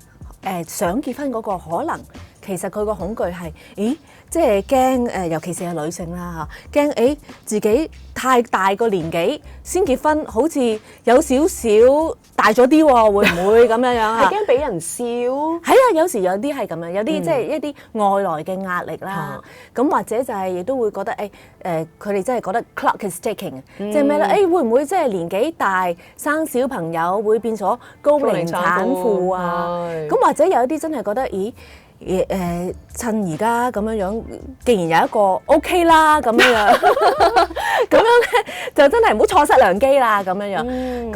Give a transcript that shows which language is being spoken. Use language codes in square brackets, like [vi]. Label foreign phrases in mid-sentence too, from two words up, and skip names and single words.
[yue] 想結婚嗰個可能，其實佢個恐懼係，即係驚尤其是係女性啦嚇，驚自己太大個年紀先結婚，好似有少少大咗啲喎，會唔會咁樣樣？係驚俾人笑。係啊，有時有啲係咁樣，有啲即係一啲外來嘅壓力啦。咁或者就係亦都會覺得佢哋真係覺得 [en] clock is ticking， [yue] 即係咩咧？會唔會即係年紀大生小朋友會變咗高齡產婦啊？咁或者有一啲真係覺得，趁而家咁樣樣，既然有一個 OK 啦咁樣，咁樣咧就真係唔好錯失良機啦咁樣樣。